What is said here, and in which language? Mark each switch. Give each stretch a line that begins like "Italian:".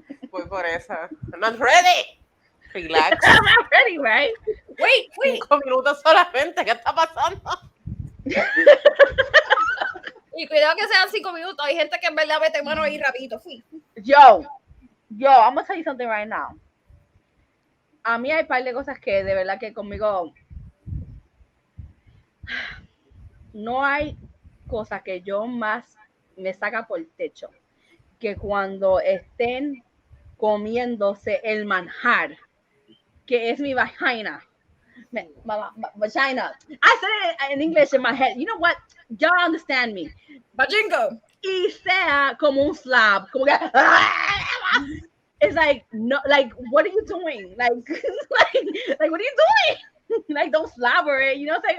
Spanish: Voy por esa.
English: I'm not ready. Relax. I'm not ready, right? Wait.
Spanish: 5 minutos solamente. ¿Qué está pasando? Y cuidado que sean 5 minutos. Hay gente que en verdad mete mano ahí rapidito. Fui.
English: Yo, I'm gonna tell you something right now.
Spanish: A mí hay un par de cosas que de verdad que conmigo no hay cosa que yo más me saca por el techo que cuando estén comiéndose el manjar, que es mi vagina. Vagina.
English: I said it in English in my head. You know what? Y'all understand me.
Spanish: Bajingo. Y sea como un slab. Como que,
English: it's like, no, like, what are you doing? Like what are you doing? Like, don't slobber it. You know what I'm saying?